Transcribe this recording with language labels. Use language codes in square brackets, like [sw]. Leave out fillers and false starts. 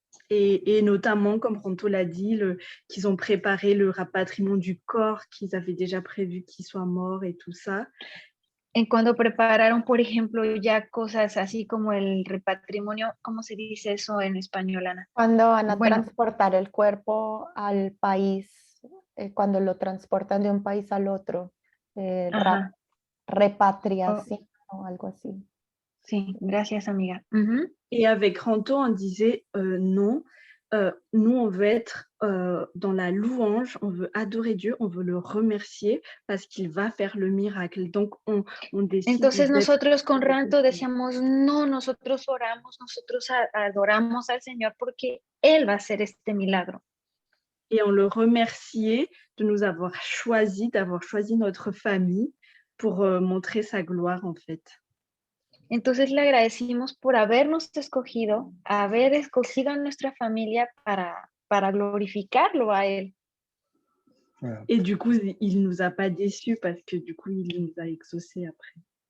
[fr] Et notamment, comme Ranto l'a dit, qu'ils ont préparé le rapatriement du corps, qu'ils avaient déjà prévu qu'il soit mort et tout ça. [es] En cuando prepararon, por ejemplo, ya cosas así como el repatrimonio, ¿cómo se dice eso en español, Ana? Cuando van a transportar el cuerpo al país, cuando lo transportan de un país al otro, repatriación o algo así. Sí, gracias, amiga. [fr] Et avec Ranto, on disait non, nous, on veut être dans la louange, on veut adorer Dieu, on veut le remercier parce qu'il va faire le miracle. Donc, on décide. [es] Entonces nosotros con Ranto decíamos, no, nosotros oramos, nosotros adoramos al Señor porque Él va a hacer este milagro. [fr] Et on le remerciait de nous avoir choisi, d'avoir choisi notre famille pour montrer sa gloire, en fait. [es] Entonces le agradecimos por habernos escogido, haber escogido a nuestra familia para glorificarlo a Él. [fr] Et du coup, il ne nous a pas déçus parce que du coup, il nous a exaucés après.